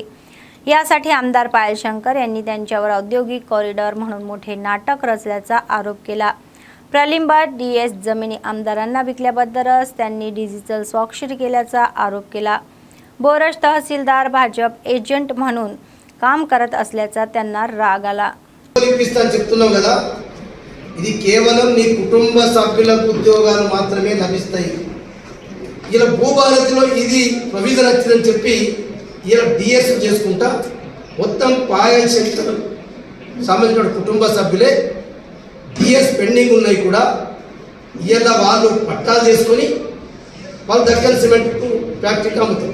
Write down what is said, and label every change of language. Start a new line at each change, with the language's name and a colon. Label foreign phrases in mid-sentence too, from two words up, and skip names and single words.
Marathi: यासाठी आमदार पायल शंकर यांनी त्यांच्यावर औद्योगिक कॉरिडॉर म्हणून मोठे नाटक रचल्याचा आरोप केला. प्रलंबित DS जमिनी आमदारांना विकल्याबद्दलच त्यांनी डिजिटल स्वाक्षरी केल्याचा आरोप केला. बोरज तहसीलदार भाजप एजंट म्हणून काम करत असल्याचा त्यांना राग आला.
Telugu: చెప్తున్నాం కదా, ఇది కేవలం నీ కుటుంబ సభ్యులకు ఉద్యోగాలు మాత్రమే లభిస్తాయి. ఇలా భూభారతిలో ఇది ప్రొవిజన్ వచ్చిందని చెప్పి ఇలా DS చేసుకుంటా మొత్తం పాయల్ శంకర్ సంబంధించిన కుటుంబ సభ్యులే DS పెండింగ్ ఉన్నాయి కూడా ఇలా వాళ్ళు పట్టాలు చేసుకొని వాళ్ళు దక్కన్ సిమెంట్ ఫ్యాక్టరీకి అమ్ముతారు.